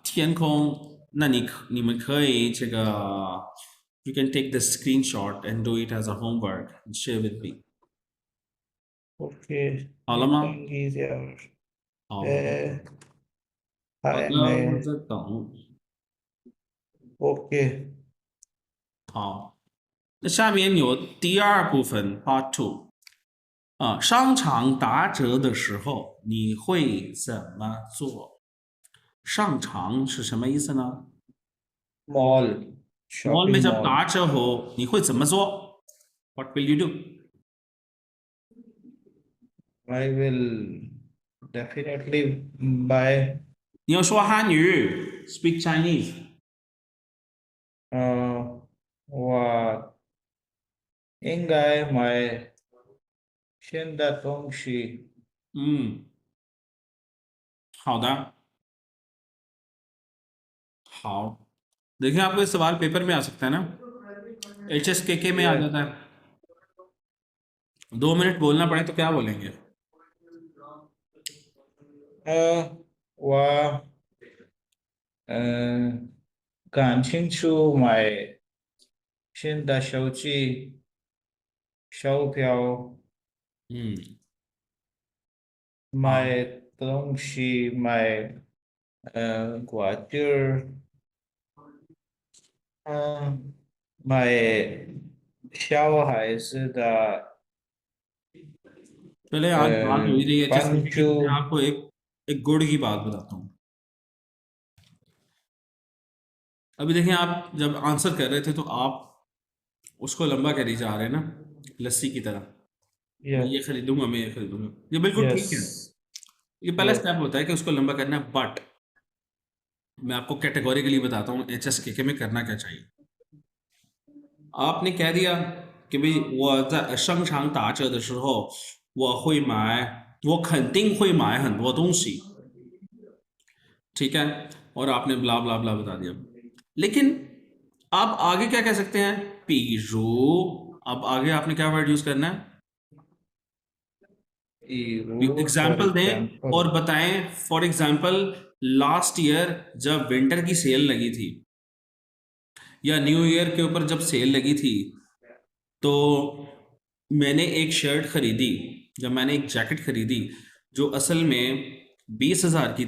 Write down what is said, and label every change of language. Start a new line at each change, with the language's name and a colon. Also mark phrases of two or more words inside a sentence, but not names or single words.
Chinese: 天空？那你们可以这个 ，
English: you can take the screenshot and do it as a homework and share with me。
Chinese: ओके 好了吗？好，好的，我在等。 ओके 好，那下面有第二部分
English: Part Two
Chinese: 啊，商场打折的时候你会怎么做？上场是什么意思呢？
Hindi: मॉल मॉल में शॉपिंग जब मॉल
Chinese: 打折हो你会怎么做 ？
English: What will you do？ I will definitely buy
Chinese: 你要说汉语 ，
English: speak Chinese。
Chinese: 我应该买新的东西。好的，
Hindi: 好，देखिए आपको ये सवाल पेपर में आ सकता है ना HSKK में आ जाता है 2 मिनट बोलना पड़े तो क्या बोलेंगे
Chinese: 我赶清楚买新的手机、手表、买东西、买瓜子儿，买小孩子的
Hindi: पहले आज बात हो ही रही है HSKK की, मैं पंचू आपको एक गुड़ की बात बताता हूँ अभी देखें आप जब आंसर कर रहे थे तो आप उसको लंबा करी जा रहे हैं ना लस्सी की तरह मैं ये खरीदूंगा मैं ये खरीदूंगा ये बिल्कुल ठीक है ये पहला
English: Yes.
Hindi: स्टेप होता है कि उसको लंबा करना है बट मैं आपको कैटेगोरिकली बताता हूँ HSKK में करना क्या चाहिए आपने कह दिया कि भाई
Chinese: 我在商场打折的时候我会买我肯定会买很多东西
Hindi: ठीक है और आपने
English: bla bla bla
Hindi: बता दिया लेकिन आप आगे क्या कह सकते हैं पीरू अब आगे आपने क्या
English: word use
Hindi: करना है एग्जाम्पल दें और बताएं
English: for example last year
Hindi: जब विंटर की सेल लगी थी या
English: New Year
Hindi: के ऊपर जब सेल लगी थी तो मैंने एक शर्ट खरीदी जब मैंने एक जैकेट खरीदी जो असल में 20,000 की